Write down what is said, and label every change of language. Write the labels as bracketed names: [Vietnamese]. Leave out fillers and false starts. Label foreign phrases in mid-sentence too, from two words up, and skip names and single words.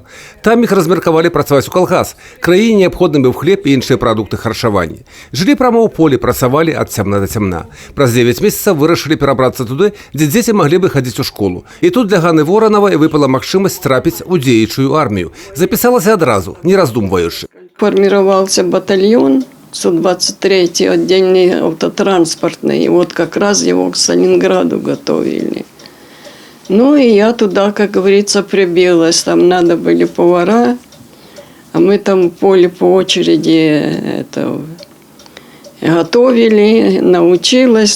[Belarusian] Там іх размеркавалі працаваць у калгас. Краіне неабходны быў хлеб і іншыя прадукты харчавання. Жылі прямо ў полі, працавалі ад цямна да цямна. Праз 9 месяцаў вырашылі перабрацца туды, дзе дзеці маглі бы хадзіць у школу. І тут для Ганны Воронавай выпала магчымасць трапіць у дзеючую армію. Запісалася адразу, не раздумваючы. [Russian] Формировался батальон 123-й отдельный автотранспортный. И вот как раз его к Сталинграду готовили. Ну и я туда, как говорится, прибилась. Там надо были повара, а мы там в поле по очереди готовили, научилась.